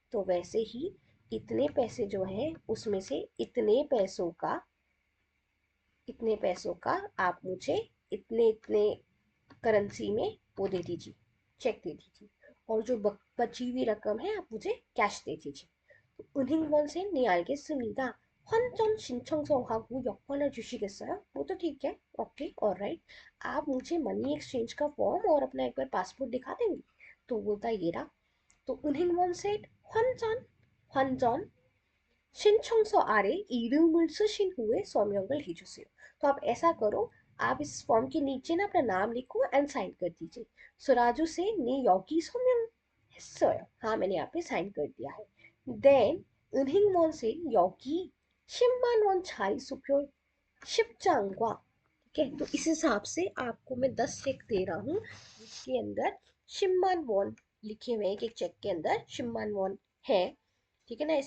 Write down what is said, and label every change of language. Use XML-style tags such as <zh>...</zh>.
<hi>तो वैसे ही इतने पैसे जो हैं उसमें से इतने पैसों का आप मुझे इतने इतने करेंसी में वो दे दीजिए, चेक दे दीजिए, और जो बची हुई रकम है आप मुझे कैश दे दीजिए।</hi> <ko>은행원생 네 알겠습니다। 환전 신청서하고 여권을 주시겠어요?</ko> <hi>वो तो ठीक है, ओके ऑलराइट। आप मुझे मनी एक्सचेंज का फॉर्म और अपना एक बार पासपोर्ट दिखा देंगे। तो बोलता ये रहा।</hi> <ko>तो 은행원생 환전 신청서 아래 이름을 쓰신 후에 서명을 해주세요।</ko> <hi>तो आप ऐसा करो, आप इस फॉर्म के नीचे ना अपना नाम लिखो एंड साइन कर दीजिए। सो राजू से ने</hi> <ko>여기 서명했어요।</ko> <hi>हाँ मैंने यहाँ पे साइन कर दिया है। Then 은행원 से</hi> <ko>여기 10만 원짜리 수표 10장과,</ko> <hi>ठीक है। तो इस हिसाब से आपको मैं 10 चेक दे रहा हूँ जिसके अंदर 10만 원 लिखे हुए हैं, एक एक चेक के अंदर 10만 원 है, ठीक है ना।</hi>